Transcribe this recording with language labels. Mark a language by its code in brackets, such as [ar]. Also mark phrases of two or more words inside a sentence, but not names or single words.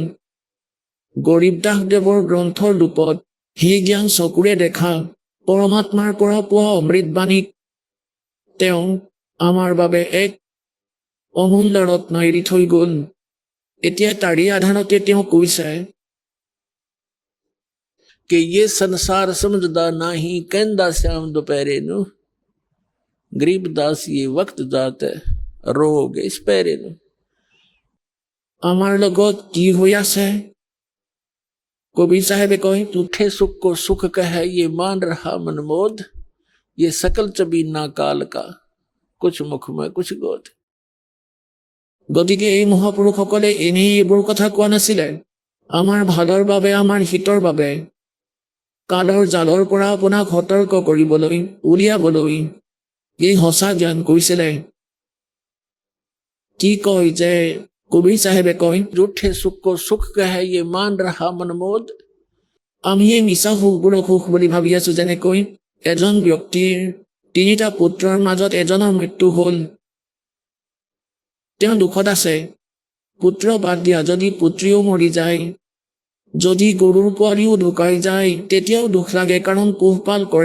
[as] গৰীব দাসদেৱৰ গ্ৰন্থৰ ৰূপত সেই জ্ঞান চকুৰে দেখা পৰমাত্মাৰ পৰা পোৱা অমৃতবাণীক তেওঁ আমাৰ বাবে এক অমূল্য ৰত্ন এৰি থৈ গ'ল। এতিয়া তাৰে আধাৰতে তেওঁ কৈছে [hi] कि ये संसार समझदा नाही कहंदा श्याम दोपहरे नो गरीबदास ये वक्त जात है रोवोगे इस पैरे नो। [as] আমাৰ লগত কি হৈ আছে? কবিৰ চাহেবে কয় [hi] झूठे सुख को सुख कहे ये मान रहा मनमोद ये सकल चबीना काल का कुछ मुख में कुछ गोद। [as] গতিকে এই মহাপুৰুষসকলে এনেই এইবোৰ কথা কোৱা নাছিলে, আমাৰ ভালৰ বাবে, আমাৰ হিতৰ বাবে, কালৰ জালৰ পৰা আপোনাক সতৰ্ক কৰিবলৈ, উলিয়াবলৈ এই সঁচা জ্ঞান কৈছিলে। কি কয় যে কবিৰ চাহেবে কয় [hi] झूठे सुख को सुख कहे ये मान रहा मनमोद। [as] আমি এই মিছা সুখবোৰক সুখ বুলি ভাবি আছো। যেনেকৈ এজন ব্যক্তিৰ 3টা পুত্ৰৰ মাজত এজনৰ মৃত্যু হ'ল, তেওঁ দুখত আছে। পুত্ৰ বাদ দিয়া, যদি পুত্ৰীও মৰি যায়, যদি গৰুৰ পোৱালিও ঢুকাই যায়, তেতিয়াও দুখ লাগে, কাৰণ পোহপাল কৰে।